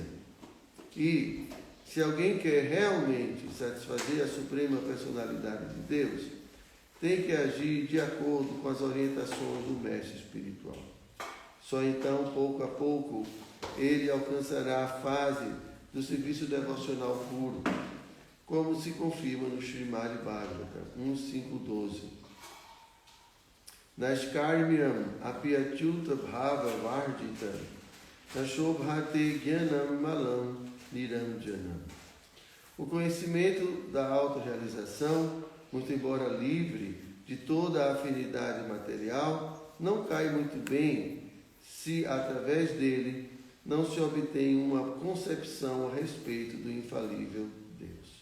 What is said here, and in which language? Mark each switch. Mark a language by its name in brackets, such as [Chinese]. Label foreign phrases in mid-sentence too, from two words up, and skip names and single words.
[Portuguese] E, se alguém quer realmente satisfazer a suprema personalidade de Deus, tem que agir de acordo com as orientações do mestre espiritual. Só então, pouco a pouco, ele alcançará a fase do serviço devocional puro, como se confirma no Srimad Bhagavatam 1.5.12. [Sanskrit] नैष्कर्म्यम् अप्यच्युत भाव वर्जित नशोभते ज्ञानम् मलम् निरञ्जनम्. [Portuguese] O conhecimento da autorrealização, muito embora livre de toda a afinidade material, não cai muito bem se, através dele, não se obtém uma concepção a respeito do infalível Deus.